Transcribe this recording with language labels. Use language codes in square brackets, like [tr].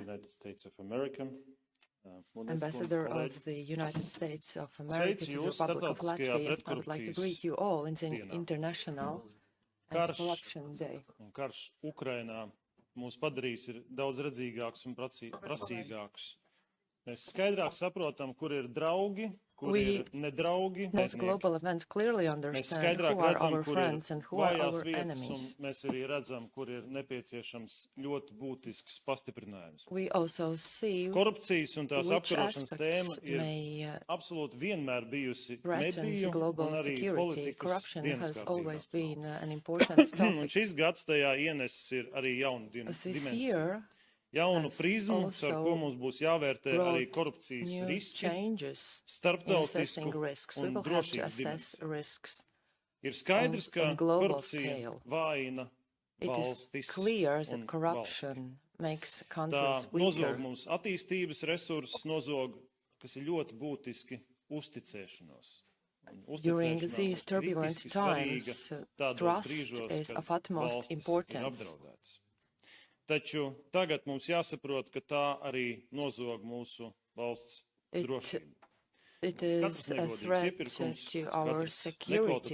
[en] United States of America, Ambassador of the United States of America to the Republic of Latvia, I would like to greet you all in the International Corruption Day. [lv] Un karš Ukrainā mūs padarīs ir daudz redzīgāks un prasīgāks. Mēs skaidrāk saprotam, kur ir draugi, kur ir nedraugi. [en] Global events clearly understand who are our friends and who are our enemies. [lv] Mēs arī redzam, kur ir nepieciešams ļoti būtisks pastiprinājums. [en] We also see [lv] korupcijas un tās apkarošanas tēma ir absolūti vienmēr bijusi mediju un arī politikas dienaskārtībā. Un šis gads tajā ienesis ir arī jaunu dimensiju. Jaunu prizmu, ar ko mums būs jāvērtē arī korupcijas riski, starptautisku un drošības dimensiju. Ir skaidrs, ka korupcija vājina valstis un valsti. Tā nozog mums attīstības resursus, nozog, kas ir ļoti būtiski, uzticēšanos. [en] During these turbulent times, trust is of utmost importance. [lv] Taču tagad mums jāsaprot, ka tā arī nozog mūsu valsts drošību. [en] It is a threat to our security.